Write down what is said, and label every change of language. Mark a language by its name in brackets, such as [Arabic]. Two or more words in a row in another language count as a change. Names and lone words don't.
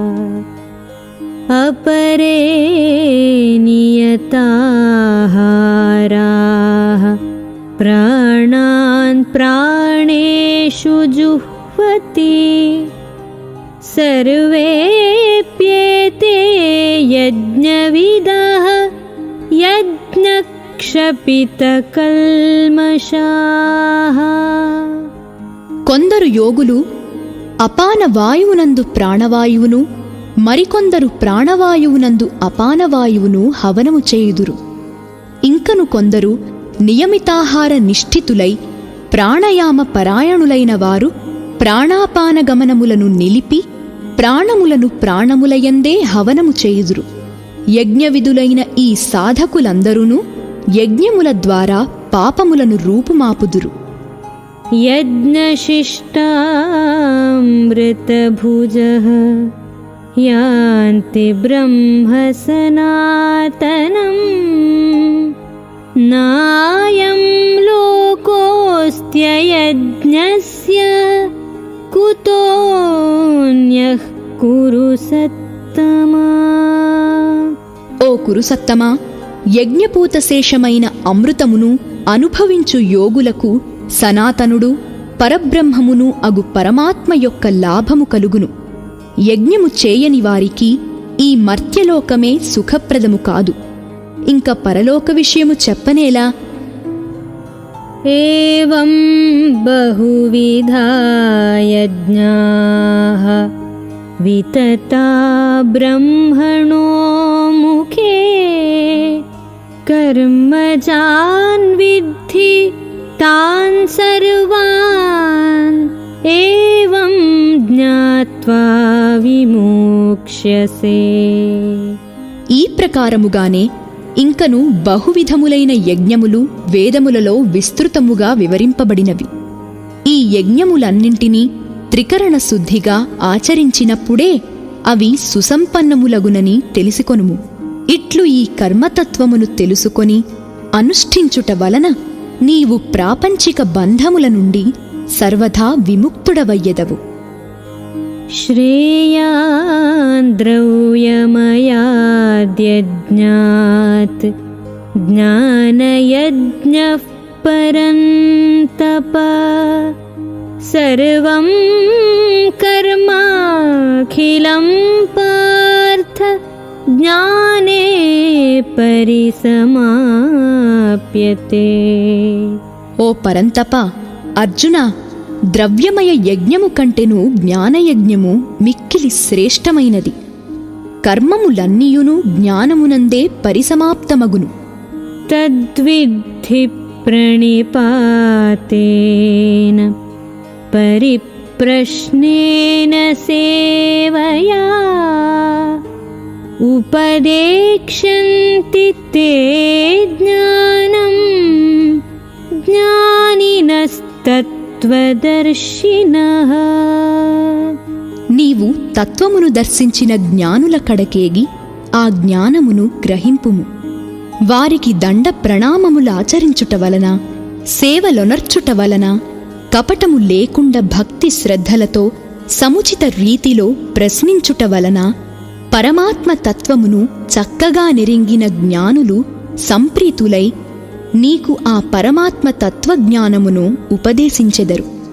[Sanskrit] अपरे नियताहाराः प्राणान् प्राणेषु जुह्वति। सर्वेऽप्येते यज्ञविदः यज्ञक्षपितकल्मषाः। [Telugu] కొందరు యోగులు అపాన వాయువునందు ప్రాణవాయువును, మరికొందరు ప్రాణవాయువునందు అపానవాయువును హవనము చేయుదురు. ఇంకను కొందరు నియమితాహార నిష్ఠితులై ప్రాణయామ పరాయణులైన వారు ప్రాణాపానగమనములను నిలిపి ప్రాణములను ప్రాణములయందే హవనము చేయుదురు. యజ్ఞవిధులైన ఈ సాధకులందరూనూ యజ్ఞముల ద్వారా పాపములను రూపుమాపుదురు. [Sanskrit] यज्ञशिष्टामृतभुजः यान्ति ब्रह्म सनातनम्। नायं लोकोऽस्त्ययज्ञस्य कुतोऽन्यः कुरु सत्तमा। [Telugu] ఓ కురుసత్తమా, యజ్ఞపూతశేషమైన అమృతమును అనుభవించు యోగులకు సనాతనుడు పరబ్రహ్మమును అగు పరమాత్మ యొక్క లాభము కలుగును. యజ్ఞము చేయని వారికి ఈ మర్త్యలోకమే సుఖప్రదము కాదు, ఇంక పరలోక విషయము చెప్పనేలా. [Sanskrit] एवं बहुविधा यज्ञाः वितता ब्रह्मणो मुखे। कर्मजान् विद्धि तान् सर्वान् एवं ज्ञात्वा विमोक्ष्यसे। [Telugu] ఈ ప్రకారముగానే ఇంకను బహువిధములైన యజ్ఞములు వేదములలో విస్తృతముగా వివరింపబడినవి. ఈ యజ్ఞములన్నింటినీ త్రికరణ శుద్ధిగా ఆచరించినప్పుడే అవి సుసంపన్నములగునని తెలిసికొనుము. ఇట్లు ఈ కర్మతత్వమును తెలుసుకొని అనుష్ఠించుట వలన నీవు ప్రాపంచిక బంధముల నుండి సర్వథా విముక్తుడవయ్యెదవు. [Sanskrit] श्रेयान् द्रव्यमयाद्यज्ञात् ज्ञानयज्ञः परन्तप। सर्वं कर्माखिलं पार्थ ज्ञाने परिसमाप्यते। [Telugu] ఓ పరంతప, అర్జున, ద్రవ్యమయ యజ్ఞము కంటెను జ్ఞానయజ్ఞము మిక్కిలి శ్రేష్టమైనది. కర్మములన్నీయును జ్ఞానమునందే పరిసమాప్తమగును. [Sanskrit] तद्विद्धि प्रणिपातेन परिप्रश्नेन सेवया उपदेक्ष्यन्ति ते ज्ञानं ज्ञानिनस्तत्त्वदर्शिनः। [Telugu] నీవు తత్వమును దర్శించిన జ్ఞానుల కడకేగి ఆ జ్ఞానమును గ్రహింపుము. వారికి దండ ప్రణామములాచరించుట వలన, సేవలొనర్చుట వలన, కపటము లేకుండా భక్తి శ్రద్ధలతో సముచిత రీతిలో ప్రశ్నించుట వలన పరమాత్మ తత్వమును చక్కగా నెరింగిన జ్ఞానులు సంప్రీతులై నీకు ఆ పరమాత్మ తత్వజ్ఞానమును ఉపదేశించెదరు.